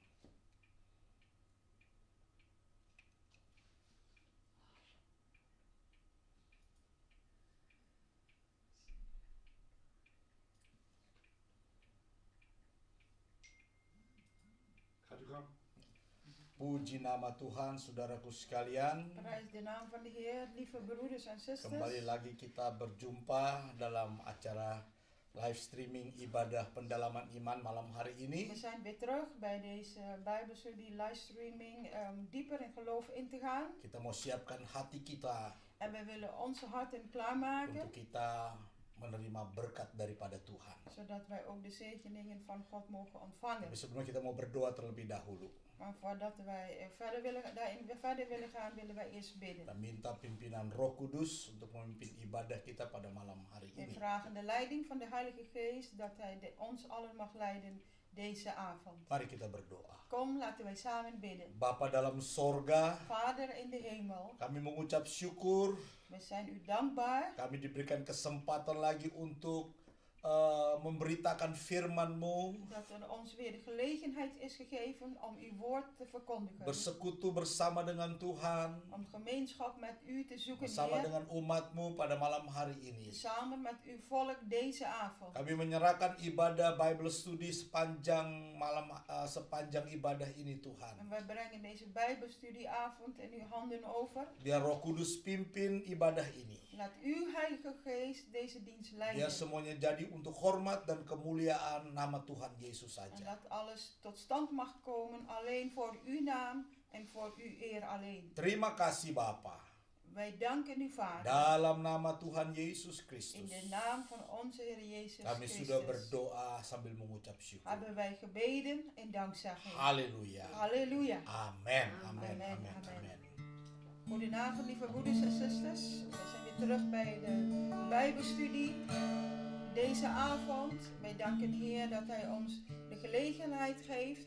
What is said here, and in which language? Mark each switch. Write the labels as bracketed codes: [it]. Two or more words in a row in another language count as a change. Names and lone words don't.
[nl] Gaat u gang. [id] Puji nama Tuhan, saudaraku sekalian. [nl] Prijs de naam van de Heer, lieve broeders en [id] Kembali [nl] zusters. [id] lagi kita berjumpa dalam acara [en] live streaming [id] ibadah pendalaman iman malam hari [nl] We [id] ini. [nl] zijn weer terug bij deze Bijbelstudie livestreaming dieper in geloof in te gaan. [id] Kita mau siapkan hati kita [nl] En we willen onze harten klaarmaken, [id] untuk kita menerima berkat daripada Tuhan. [nl] zodat wij ook de zegeningen van God mogen ontvangen. [id] Tapi sebelumnya kita mau berdoa terlebih dahulu. [nl] Maar voordat wij daarin verder willen gaan, willen wij eerst bidden. [id] Kita minta pimpinan Roh Kudus untuk memimpin ibadah kita pada malam hari [nl] We [id] ini. [nl] vragen de leiding van de Heilige Geest, dat Hij ons allen mag leiden deze avond. [id] Mari kita berdoa. [nl] Kom, laten wij samen bidden. [id] Bapa dalam sorga, [nl] Vader in de hemel, [id] kami mengucap syukur. [nl] we zijn u dankbaar. [id] Kami diberikan kesempatan lagi untuk memberitakan firman-Mu, [nl] Dat er ons weer de gelegenheid is gegeven om uw woord te verkondigen. [id] bersekutu bersama dengan Tuhan, [nl] Om gemeenschap met u te zoeken, [id] bersama [nl] Heer. [id] dengan umat-Mu pada malam hari ini. [nl] Samen met uw volk deze avond. [id] Kami menyerahkan ibadah [en] Bible Study [id] sepanjang sepanjang ibadah ini Tuhan. [nl] En wij brengen deze Bijbelstudieavond in uw handen over. [id] Biar Roh Kudus pimpin ibadah ini. [nl] Laat uw Heilige Geest deze dienst [id] Biar [nl] leiden. [id] semuanya jadi untuk hormat dan kemuliaan nama Tuhan Yesus [nl] En [id] saja. [nl] dat alles tot stand mag komen alleen voor uw naam en voor uw eer alleen. [id] Terima kasih Bapa. [nl] Wij danken u, Vader. [id] Dalam nama Tuhan Yesus [nl] In [id] Kristus. [nl] de naam van onze Heer Jezus [id] Kami sudah [nl] Christus [id] berdoa sambil mengucap syukur. [nl] hebben wij gebeden in dankzegging. [id] Haleluya. [nl] Halleluja. Amen. Amen. Amen, Amen. amen. Amen. Goedenavond, lieve broeders en zusters. We zijn weer terug bij de Bijbelstudie deze avond. Wij danken Heer dat Hij ons de gelegenheid geeft.